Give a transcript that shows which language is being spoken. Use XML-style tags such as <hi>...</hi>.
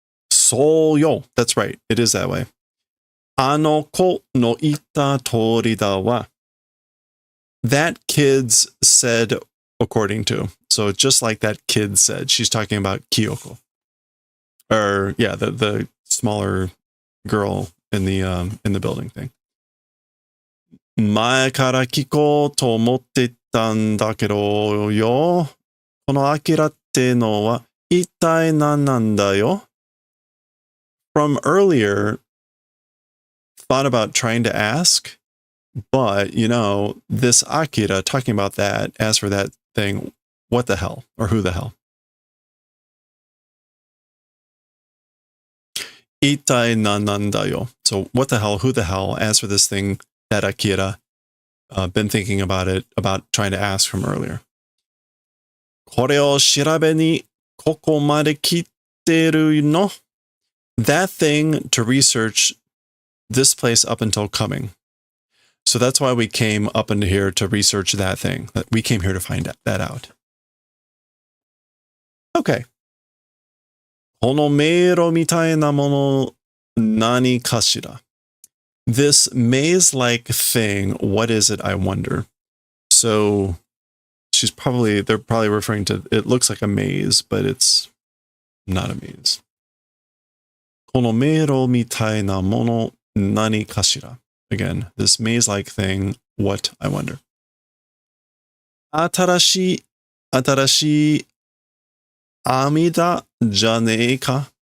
<ja>So yo,</ja> <en>that's right. It is that way.</en> <ja>Ano ko no ita tori da wa.</ja> <en>That kids said according to. So just like that kid said, she's talking about Kyoko. Or yeah, the smaller girl in the building thing.</en> <ja>前から聞こうと思ってたんだけどよ。このアキラってのは一体何なんだよ?</ja> <en>From earlier, thought about trying to ask, but you know, this Akira talking about that, as for that thing, what the hell? Or who the hell?</en> <ja>Itai nanandayo.</ja> <en>So what the hell, who the hell, as for this thing that Akira been thinking about it, about trying to ask from earlier.</en> <ja>これを調べにここまで来てるの?</ja> <en>That thing to research this place up until coming. So that's why we came up into here to research that thing. That we came here to find that out. Okay.</en> <ja>この迷路みたいなもの何かしら?</ja> <en>This maze-like thing, what is it, I wonder? So they're probably referring to, it looks like a maze, but it's not a maze.</en> <ja>この迷路みたいなもの何かしら?</ja> <en>Again, this maze-like thing, what, I wonder?</en> <ja>新しい阿弥陀じゃねえか?</ja>